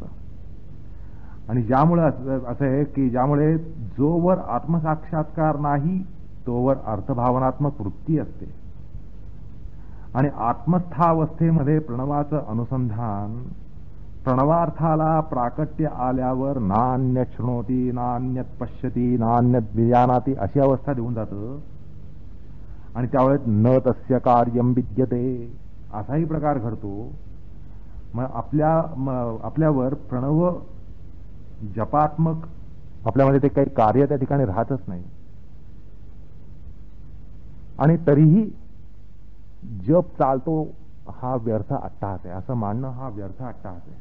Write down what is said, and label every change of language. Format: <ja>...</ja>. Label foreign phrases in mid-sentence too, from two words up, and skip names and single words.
<mr>आणि ज्यामुळे असं आहे की ज्यामुळे जोवर आत्मसाक्षात्कार नाही तोवर अर्थभावनात्मक वृत्ती असते. आणि आत्मस्थावस्थेमध्ये प्रणवाचं अनुसंधान प्रणवार्थाला प्राकट्य आल्यावर</mr> <sa>नान्यत शृणोती, नान्यत पश्यती, नान्यत विजानाती</sa> <mr>अशी अवस्था देऊन जातं. आणि त्यावेळेस</mr> <sa>न तस्य कार्यम विद्यते</sa> <mr>असाही प्रकार घडतो. मग आपल्यावर प्रणव जपात्मक आपल्यामध्ये ते काही कार्य त्या ठिकाणी राहतच नाही. आणि तरीही जप चालतो हा व्यर्थ अट्टहास आहे, असं मानणं हा व्यर्थ अट्टहास आहे.</mr>